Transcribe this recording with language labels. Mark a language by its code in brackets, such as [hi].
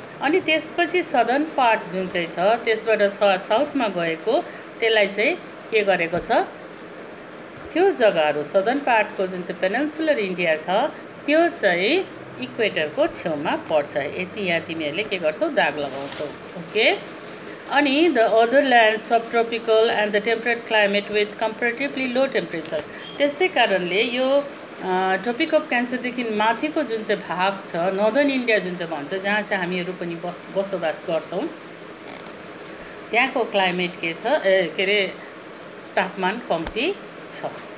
[ne] अनि त्यसपछि southern part जुन चाहिँ छ त्यसबाट साउथमा गएको त्यसलाई चाहिँ के गरेको छ, त्यो जग्गाहरू सदर्न पार्टको जुन चाहिँ पेनिन्सुलर इन्डिया छ त्यो चाहिँ इक्वेटरको छेउमा पर्छ। यति यहाँ तिमीहरूले के गर्छौ, दाग लगाउँछौ। [en] Okay, अनि the other land subtropical and the temperate climate with comparatively low temperature. [ne] त्यसै कारणले यो ट्रोपिक अफ क्यान्सरदेखि माथिको जुन चाहिँ भाग छ, नर्दर्न इन्डिया जुन चाहिँ भन्छ, जहाँ चाहिँ हामीहरू पनि बसोबास गर्छौँ, त्यहाँको क्लाइमेट के छ, के अरे तापमान कम्ती छ।